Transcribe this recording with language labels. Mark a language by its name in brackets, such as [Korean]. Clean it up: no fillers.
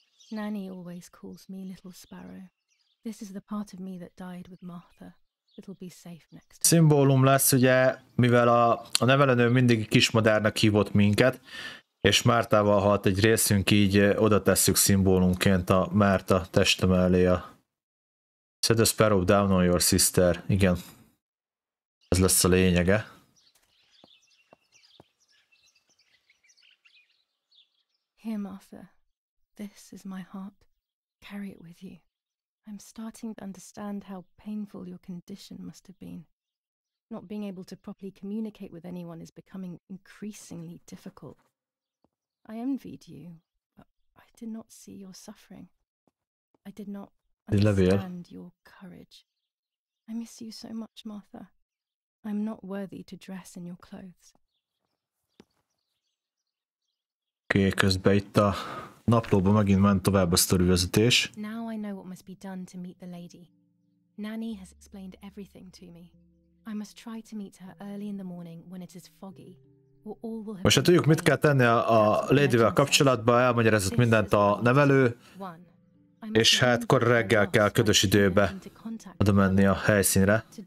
[English] Nanny always calls me Little Sparrow. This is the part of me that died with Martha. It'll be safe next time. [Hungarian] Szimbólum lesz, ugye, mivel a nevelőnő mindig kismadárnak hívott minket, és Mártával halt egy részünk, így oda tesszük szimbólumként a Márta teste mellé a [English] Set a sparrow down on your sister. [Hungarian] Igen. Ez lesz a lényege. [English] Here, Martha. This is my heart. Carry it with you. I'm starting to understand how painful your condition must have been. Not being able to properly communicate with anyone is becoming increasingly difficult. I envied you, but I did not see your suffering. I did not understand your courage. I miss you so much, Martha. I'm not worthy to dress in your clothes. [Hungarian] Oké, közben itt a naplóban megint ment tovább a sztorivezetés. [English] Now I know what must be done to meet the lady. Nanny has explained everything to me. I must try to meet her early in the morning when it is foggy. [Hungarian] Most hát tudjuk, mit kell tenni a Ladyvel kapcsolatban, elmagyarázott mindent a nevelő, és hát kor reggel kell ködös időbe oda menni a helyszínre.